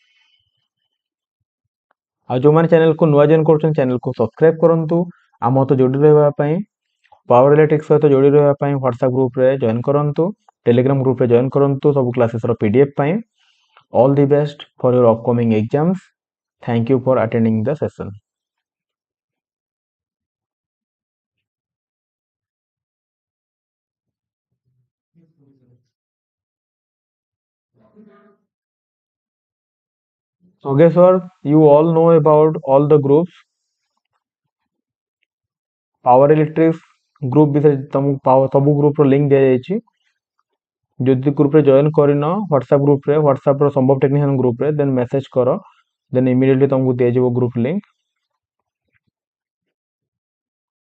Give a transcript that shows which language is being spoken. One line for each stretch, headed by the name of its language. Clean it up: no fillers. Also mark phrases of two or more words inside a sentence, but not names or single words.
Odia: ଆଉ ଯୋଉମାନେ ଚ୍ୟାନେଲକୁ ନୂଆ ଜଏନ୍ କରୁଛନ୍ତି ଚ୍ୟାନେଲକୁ ସବସ୍କ୍ରାଇବ କରନ୍ତୁ। ଆମ ସହିତ ଯୋଡ଼ି ରହିବା ପାଇଁ, ପାୱାର ଇଲେକ୍ଟ୍ରିକ ସହିତ ଯୋଡ଼ି ରହିବା ପାଇଁ ହ୍ୱାଟ୍ସଆପ ଗ୍ରୁପରେ ଜଏନ୍ କରନ୍ତୁ, ଟେଲିଗ୍ରାମ ଗ୍ରୁପରେ ଜଏନ୍ କରନ୍ତୁ ସବୁ କ୍ଲାसेसର ପିଡିଏଫ ପାଇଁ।
English: All the best for your upcoming exams. Thank you for attending the session. Yogeshwar, you all know about all the groups.
Odia: ପାୱାର ଇଲେକ୍ଟ୍ରିକ ଗ୍ରୁପ ବିଷୟରେ ତମକୁ ସବୁ ଗ୍ରୁପର ଲିଙ୍କ ଦିଆଯାଇଛି। ଯଦି ଗ୍ରୁପରେ ଜଏନ୍ କରିନ ହ୍ୱାଟ୍ସଆପ ଗ୍ରୁପରେ, ହ୍ୱାଟ୍ସଆପର ସମ୍ଭବ ଟେକ୍ନିସିଆନ ଗ୍ରୁପରେ, ଦେନ୍ ମେସେଜ କର,
English: then immediately
Odia: ତମକୁ ଦିଆଯିବ ଗ୍ରୁପ ଲିଙ୍କ।